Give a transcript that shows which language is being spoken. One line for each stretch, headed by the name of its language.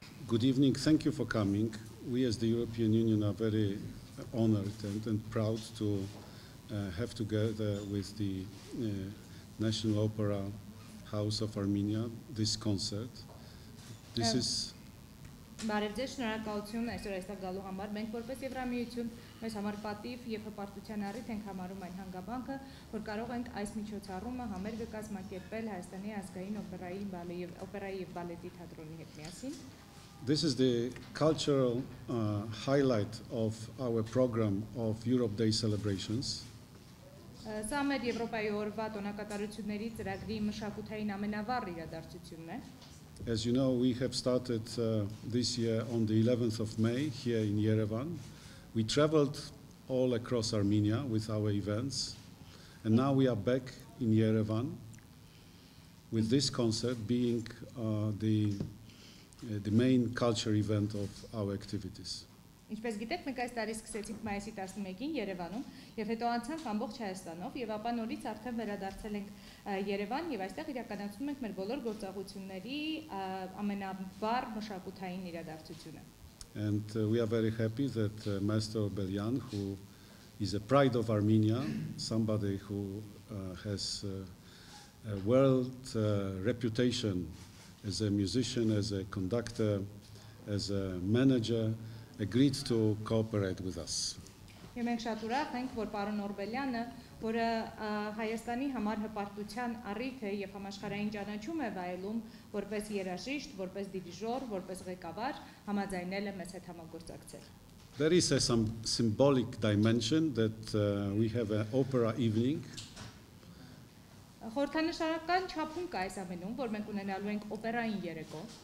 English: Good evening, thank you for coming. We as the European Union are very honored and proud to have together with the National Opera House of Armenia this concert. This is
Armenian: Բարև ձեզ, շնորհակալություն այսօր այստեղ գալու համար։ Մենք որպես Եվրամիություն մեզ համար պատիվ եւ հպարտության առիթ ենք համարում այն հանգամանքը, որ կարող ենք այս միջոցառումը համերգը կազմակերպել Հայաստանի ազգային օպերայի եւ բալետի թատրոնի հետ միասին։
English: This is the cultural highlight of our program of Europe Day celebrations.
Armenian: Սա մեր Եվրոպայի օրվա տոնակատարությունների ծրագրի մշակութային ամենավառ իրադարձությունն է։
English: As you know, we have started this year on the 11th of May here in Yerevan. We traveled all across Armenia with our events, and now we are back in Yerevan with this concert being the main culture event of our activities.
Armenian: Ինչպես գիտեք, մենք այս տարի սկսեցինք մայիսի 11-ին Երևանում եւ հետո անցանք ամբողջ Հայաստանով եւ ապա նորից արդեն վերադարձել ենք Երևան եւ այստեղ իրականացնում ենք մեր բոլոր գործողությունների ամենավառ մշակութային իրադարձությունը։
English: And we are very happy that Master Belyan, who is a pride of Armenia, somebody who has a world reputation as a musician, as a conductor, as a manager, agreed to cooperate with us.
Armenian: Եվ մենք շատ ուրախ ենք, որ պարոն Օրբելյանը, որը Հայաստանի համար հպարտության առիթ է եւ համաշխարհային ճանաչում է վայելում որպես երաժիշտ, որպես դիրիժոր, որպես ղեկավար, համաձայնել է մեզ հետ համագործակցել։
English: There is some symbolic dimension that we have an opera evening.
Armenian: Խորհրդանշական չափում կա այս ամենում, որ մենք ունենալու ենք օպերային երեկո։